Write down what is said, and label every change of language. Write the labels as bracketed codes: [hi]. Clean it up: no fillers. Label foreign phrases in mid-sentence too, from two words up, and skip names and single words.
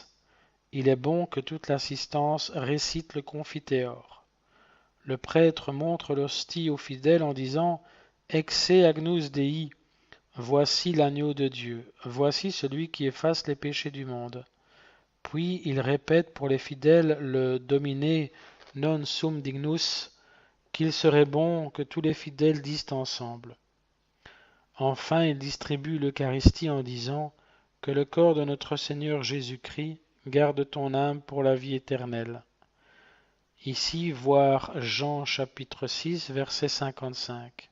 [fr] Il est bon que toute l'assistance récite le confiteor. Le prêtre montre l'hostie aux fidèles en disant « [la] Exe agnus Dei [fr] » voici l'agneau de Dieu, voici celui qui efface les péchés du monde. Puis il répète pour les fidèles le [la] Domine non sum dignus, [fr] qu'il serait bon que tous les fidèles disent ensemble. Enfin, il distribue l'Eucharistie en disant que le corps de notre Seigneur Jésus-Christ garde ton âme pour la vie éternelle. Ici, voir Jean chapitre 6, verset 55.